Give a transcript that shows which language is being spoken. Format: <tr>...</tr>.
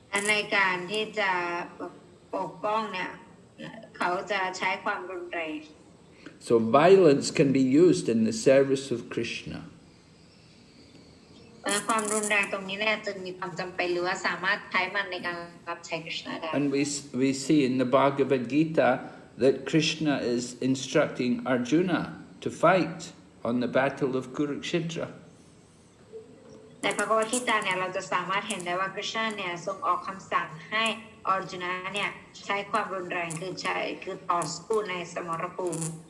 <th>ในการที่จะปกป้องเนี่ยเขาจะใช้ความรุนแรง</th> <en>So violence can be used in the service of Krishna.</en> <th>ความรุนแรงตรงนี้เนี่ยจึงมีความจำเป็นหรือว่าสามารถใช้มันในการรับใช้กฤษณะได้</th> <en>And we see in the Bhagavad Gita that Krishna is instructing Arjuna to fight on the battle of Kurukshetra.</en> <th>ในพระคัมภีร์เนี่ยเราจะสามารถเห็นได้ว่ากฤษณะเนี่ยทรงออกคำสั่งให้อร์จุนเนี่ยใช้ความรุนแรงคือต่อสู้ในสมรภูมิ</th>